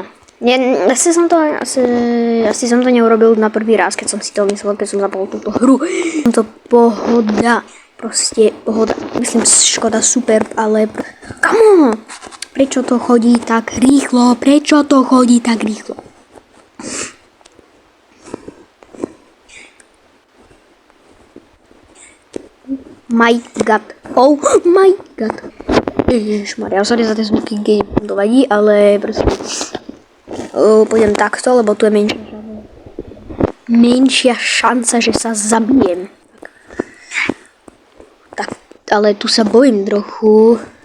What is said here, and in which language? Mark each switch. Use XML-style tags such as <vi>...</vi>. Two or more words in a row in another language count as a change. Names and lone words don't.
<sk>Asi som to neurobil na prvý raz, keď som si to myslel, keď som zapol túto hru. To pohoda. Proste pohoda. Myslím, škoda super, ale...</sk> <en>Come on!</en> <sk>Prečo to chodí tak rýchlo? Prečo to chodí tak rýchlo?</sk> <en>My God. Oh my God.</en> <sk>Ježišmaria, sorry za tie zvuky, keď to vadí, ale proste... Pôjdem takto, lebo tu je menšia šanca, že sa zabijem. Tak, ale tu sa bojím trochu.</sk>